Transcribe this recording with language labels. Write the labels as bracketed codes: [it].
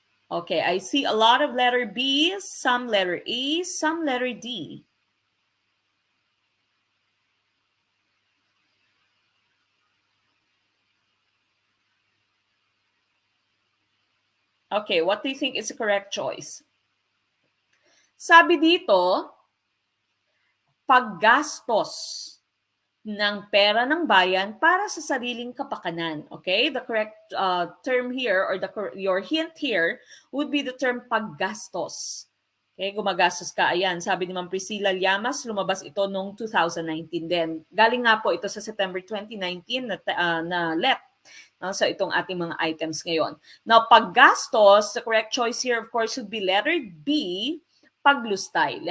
[en] Okay, I see a lot of letter B, some letter A, some letter D. Okay, what do you think is the correct choice? [tl] Sabi dito, paggastos ng pera ng bayan para sa sariling kapakanan. [en] Okay? The correct term here or your hint here would be the term paggastos. [tl] Okay, gumagastos ka. Ayan, sabi ni Ma'am Priscilla Llamas, lumabas ito noong 2019 din. Galing nga po ito sa September 2019 na LEP. So itong ating mga items ngayon. [en] Now, paggastos, the correct choice here, of course, would be letter B, paglustay.